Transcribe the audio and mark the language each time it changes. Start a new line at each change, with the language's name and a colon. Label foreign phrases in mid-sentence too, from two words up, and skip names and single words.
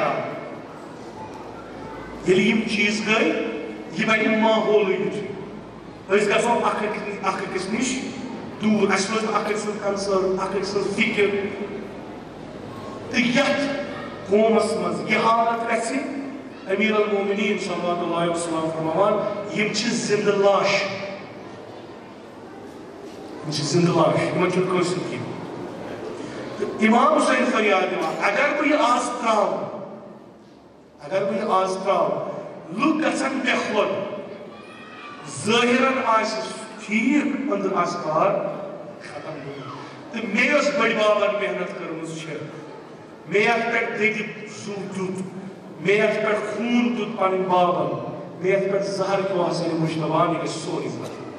Kashmiri: خراب ییٚلہِ یِم چیٖز گٔے یہِ بنہِ ماحولٕے یُتھُے أسۍ گژھو اکھ أکِس نِش دور اس روز اکھ سن کنسرن اکھ سن فکر تو یت قومس مز یہ حالت گژھِ امیر المومنین
Arabic: صلی اللہ علیہ وسلم
Kashmiri: فرماوان یم چھ زندہ لاش یم چھ زندہ لاش یمن چھُنہٕ کٲنٛسہِ کینٛہہ امام حسین فریاد دِوان اگر بہٕ یہِ آز تراو اگر بہٕ یہِ آز تراو لُکھ گژھن مےٚ کھۄت ظٲہِرن آسہِ ٹھیٖک أنٛدرٕ آسہِ کار ختم گوٚمُت تہٕ مےٚ یۄس بٔڑۍ بابن محنت کٔرمٕژ چھےٚ مےٚ یتھ پٮ۪ٹھ دٔگِتھ زُو دیُت مےٚ یتھ پٮ۪ٹھ خوٗن دیُت پنٕنۍ بابن مےٚ یتھ پٮ۪ٹھ زہر کیوٚو حسین مُجتبیٰ یہِ گژھِ سورُے ختم